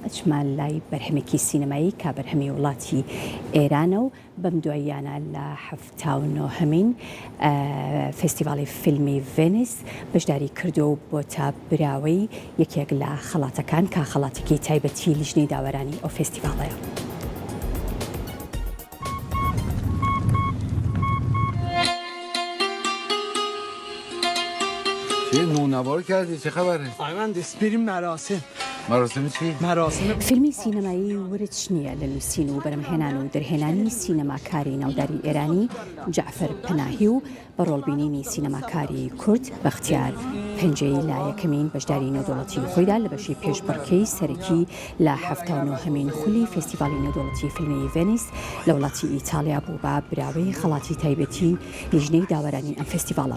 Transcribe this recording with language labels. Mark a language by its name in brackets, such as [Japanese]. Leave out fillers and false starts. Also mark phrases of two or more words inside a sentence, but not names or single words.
[Central Kurdish] ئەچمان لای بەرهەمێکی سینەمایی کا بەرهەمی وڵاتی ئێرانە و بەم دواییانە لە 79هەمین فستیڤاڵی فیلمی ڤێنیس بەشداری کردو و بۆتە براوەی یەکێک لە خەڵاتەکان کا خەڵاتێکی تایبەتی لیژنەی داوەرانی ئەو فستیڤاڵەیە. [Persian] چه نونوار کردی؟ چه خبره؟ مهندس بریم مراسم. مراسم چی؟ مراسم [Central Kurdish] فیلمی سینەمایی ورچ نییە لە نووسین و بەرهەمهێنان و دەرهێنانی سینەماکاری ناوداری ئێرانی جعفەر پەناهی و بە ڕۆڵبینینی سینەماکاری کورد بەختیار پەنجەی لا یەکەمین بەشداری نێودەوڵەتی خۆیدا لە بەشی پێشبڕکەی سەرەکی لە 79هەمین خولی فستیڤاڵی نێودەوڵەتی فیلمی ڤێنیس لە وڵاتی ئیتالیا بوو بە براوەی خەڵاتی تایبەتی لیژنەی داوەرانی ئەم فستیڤاڵە.